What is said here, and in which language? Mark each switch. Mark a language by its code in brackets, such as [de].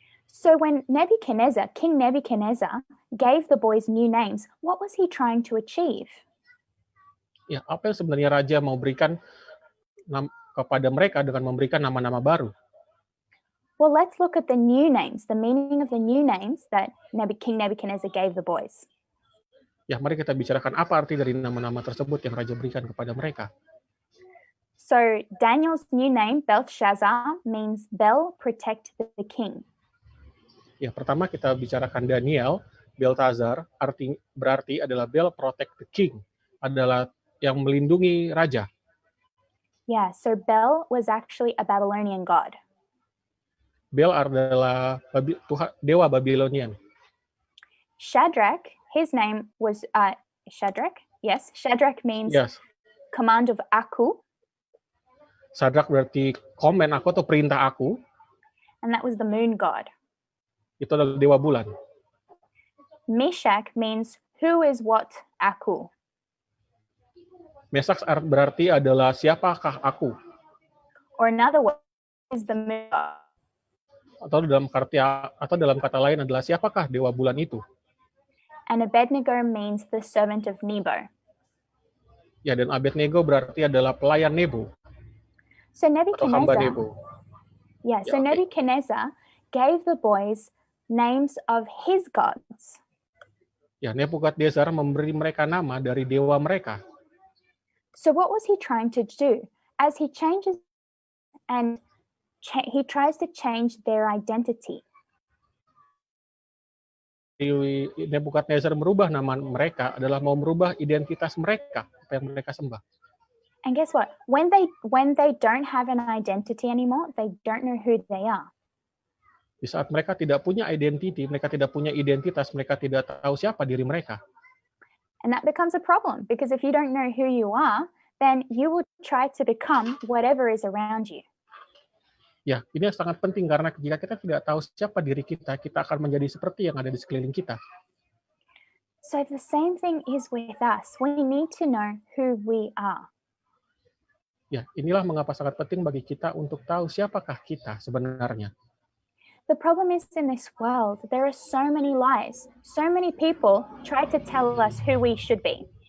[en] So when King Nebuchadnezzar gave the boys new names, what was he trying to achieve? [id] Ya, apa yang sebenarnya raja mau berikan kepada mereka dengan memberikan nama-nama baru? [en] Well, let's look at the new names, the meaning of the new names that King Nebuchadnezzar gave the boys. [id] Ya, mari kita bicarakan apa arti dari nama-nama tersebut yang raja berikan kepada mereka. [en] So Daniel's new name, Belteshazzar, means Bel, protect the king. [id] Ya, pertama kita bicarakan Daniel, Beltazar, berarti adalah Bel, [en] protect the king, [id] adalah yang melindungi raja. [en] Yeah, so Bel was actually a Babylonian god. [id] Bel adalah dewa Babylonian. [en] Shadrach, his name was Shadrach. Yes, Shadrach means Yes. command of Aku, [id] Sadrak berarti komen aku atau perintah aku. [en] and that was the moon god. [id] Itu adalah dewa bulan. [en] Meshach means who is what Aku. [id] Mesak berarti adalah siapakah aku. [en] Or another word is the moon god. [id] Atau dalam kata lain adalah siapakah dewa bulan itu. [en] And Abednego means the servant of Nebo. [id] Ya, dan Abednego berarti adalah pelayan Nebo [en] So [id] atau hamba [en] Nebuchadnezzar, [id] Nebo. [en] yeah, so Yeah, okay. Nebuchadnezzar gave the boys names of his gods. [id] Ya, Nebukadnezar memberi mereka nama dari dewa mereka. [en] So what was he trying to do? As he changes and he tries to change their identity. [id] Nebukadnezar merubah nama mereka adalah mau merubah identitas mereka, apa yang mereka sembah. [en] And guess what? When they don't have an identity anymore, they don't know who they are. [id] Di saat mereka tidak punya identity, mereka tidak punya identitas, mereka tidak tahu siapa diri mereka. [en] And that becomes a problem because if you don't know who you are, then you will try to become whatever is around you. [id] Ya, ini sangat penting karena jika kita tidak tahu siapa diri kita, kita akan menjadi seperti yang ada di sekeliling kita. [en] So the same thing is with us. We need to know who we are. [id] Ya, inilah mengapa sangat penting bagi kita untuk tahu siapakah kita sebenarnya. [en] The problem is in this world, there are so many lies. So many people try to tell us who we should be.